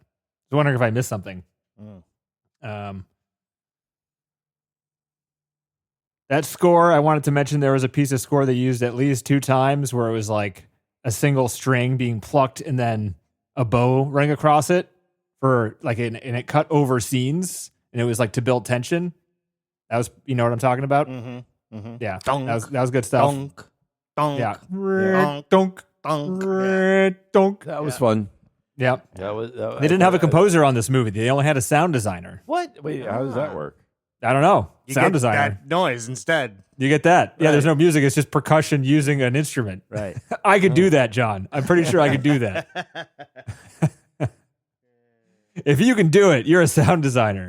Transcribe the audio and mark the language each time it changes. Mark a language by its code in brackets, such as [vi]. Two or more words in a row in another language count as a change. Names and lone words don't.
[en] I was wondering if I missed something. That score, I wanted to mention there was a piece of score they used at least 2 times where it was like a single string being plucked and then a bow running across it for like, and it cut over scenes and it was like to build tension. That was, you know what I'm talking about? Mm-hmm. Mm-hmm. Yeah. Donk, that was good stuff. donk, donk, Yeah. donk, Donk. donk. Yeah. Donk. That was fun. Yeah. That They didn't have a composer on this movie. They only had a sound designer. What? Wait, how does that work? I don't know. You Sound get designer. that noise instead. You get that. Yeah, Right. there's no music. It's just percussion using an instrument. Right. I could do that, John. I'm pretty sure I could do that. If you can do it, you're a sound designer.